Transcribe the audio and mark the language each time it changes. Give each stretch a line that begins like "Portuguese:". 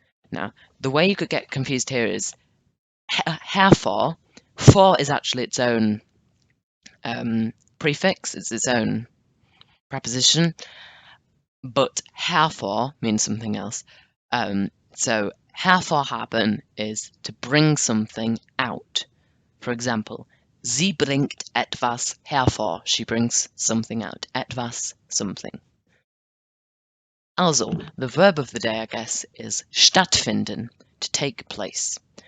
English: Now, the way you could get confused here is hervor. For is actually its own prefix, it's its own preposition, but hervor means something else. So hervorhaben is to bring something out. For example,
German: sie bringt etwas hervor.
English: She brings something out. Etwas, something. Also, the verb of the day, I guess, is stattfinden, to take place.